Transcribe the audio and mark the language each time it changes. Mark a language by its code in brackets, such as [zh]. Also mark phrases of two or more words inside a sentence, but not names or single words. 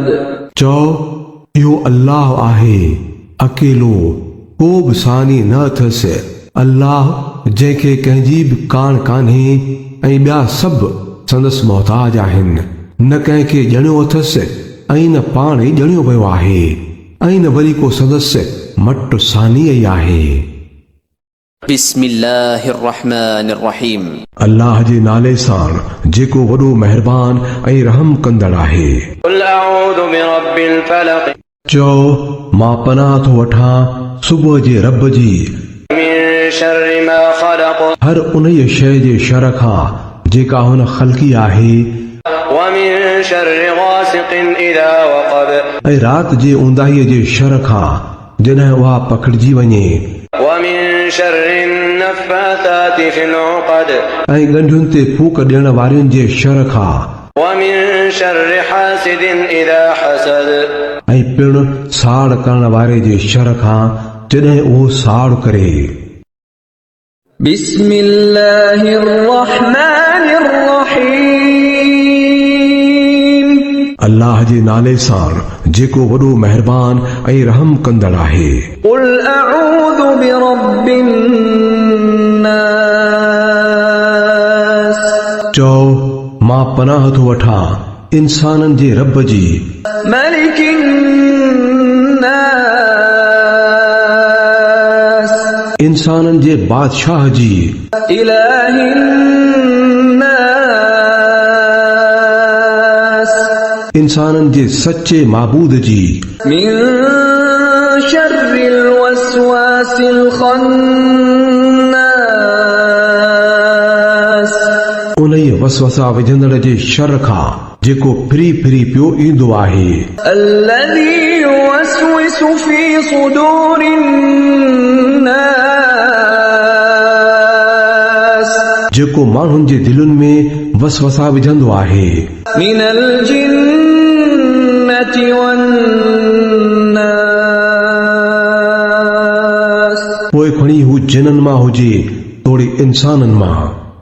[sd] चओ इहो अल्लाह आहे अकेलो को बि सानी न अथसि अल्लाह जंहिंखे कंहिंजी बि कान कान्हे ऐं ॿिया सभु संदसि मोहताज आहिनि न कंहिंखे ॼणियो अथसि ऐं न पाण ई ॼणियो वियो आहे ऐं न वरी को संदसि मट सानी ई आहे। [ar] بسم الله الرحمن الرحيم [sd] अल्लाह जे नाले सां जेको वॾो महिरबान ऐं रहम कंदड़ आहे। [ar] قل أعوذ برب الفلق [sd] चओ मां पनाह थो वठां सुबुह जे रब जी [ar] من شر ما خلق [sd] हर उन शइ जे शर खां जेका हुन ख़ल्क़ी आहे [ar] ومن شر غاسق إذا وقب [sd] ऐं राति जे ऊंदाहीअ जे शर खां जॾहिं उहा पखिड़िजी वञे [ar] ومن شر النفاثات في العقد [sd] ऐं ॻंढियुनि ते फूक ॾियण वारियुनि जे शर खां [ar] ومن شر حاسد إذا حسد [sd] ऐं पिणु साड़ करण वारे जे शर खां जॾहिं उहो साड़ करे [ar] بسم الله الرحمن الرحيم [sd] अल्लाह जे नाले सां जेको वॾो महिरबान ऐं रहम कंदड़ आहे [ar] قل أعوذ برب الناس [sd] चओ मां पनाह थो वठां इंसाननि जे रब जी [ar] ملك الناس [sd] इंसाननि जे बादशाह जी [ar] إله الناس [sd] इंसाननि जे सचे माबूद जी [ar] من شر الوسواس الخناس [sd] उन वसवसा विझंदड़ जे शर खां जेको फिरी फिरी पियो ईंदो आहे [ar] الذي يوسوس في صدور الناس [sd] जेको माण्हुनि जे दिलुनि में वसवसा विझंदो आहे [ar] من الجنة والناس [sd] पोइ खणी हू जिननि मां हुजे तोड़े इंसाननि मां